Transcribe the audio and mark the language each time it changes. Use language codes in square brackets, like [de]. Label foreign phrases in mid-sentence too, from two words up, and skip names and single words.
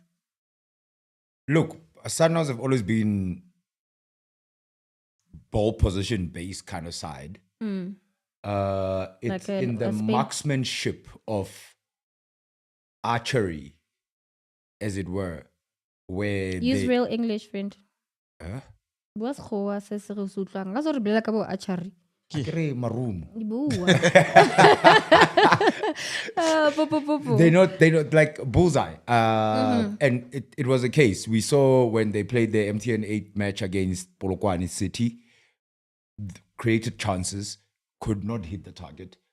[en] look, Sundowns have always been ball position based kind of side. It's Like in the a spin. marksmanship of archery, as it were, where Use they, real English, friend. Huh? [tn] What's khoa se se re utlwang? Ga re bolela ka bo archery. Akere marumo. Bua. [en] They not like bullseye. And it was a case. We saw when they played the MTN 8 match against Polokwane City, created chances, could not hit the target.